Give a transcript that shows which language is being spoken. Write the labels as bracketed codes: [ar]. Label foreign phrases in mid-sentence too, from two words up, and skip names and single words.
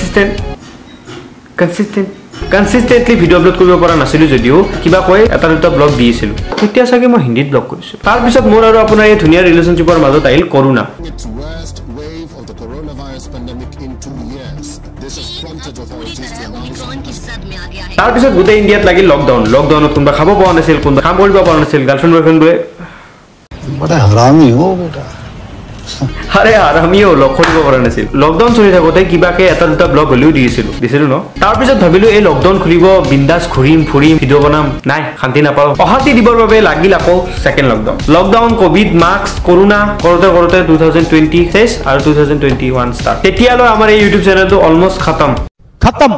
[as] কনসিস্টেন্টলি ভিডিও আপলোড কৰিব পৰা নাছিলো যদিও কিবা কয় এটা দুটা ব্লগ দিছিলো তেতিয়া চাগে মই হিন্দীত ব্লগ কৰিছো তাৰ পিছত মোৰ আৰু আপোনাৰ এই ধুনীয়া ৰিলেশনশ্বিপৰ মাজত আহিল কৰোনা তাৰ পিছত গোটেই ইণ্ডিয়াত লাগিল লকডাউনত কোনোবা খাব পৰা নাছিল কোনোবা কাম কৰিব পৰা নাছিল গাৰ্লফ্ৰেণ্ড বয়ফ্ৰেণ্ডবোৰে [hi] बड़ा हरामी हो बेटा [as] আরে আমিও লক কৰিব পৰা নাছিল লকডাউন চলি থাকোতে কিবাকে এটা দুটা ব্লগ হলিও দিছিলো ন তাৰ পিছত ভাবিলো এই লকডাউন খুলিব বিন্দাস ঘুৰিম ভিডিও বনাম নাই শান্তি নাপাও অহাতি দিবৰ বাবে লাগিল আকৌ সেকেন্ড লকডাউন কোভিড মাস্ক কৰোনা কৰোতে 2020 শেষ আৰু 2021 ষ্টাৰ্ট তেতিয়ালৈ আমাৰ এই ইউটিউব চেনেলটো অলমোস্ট খতম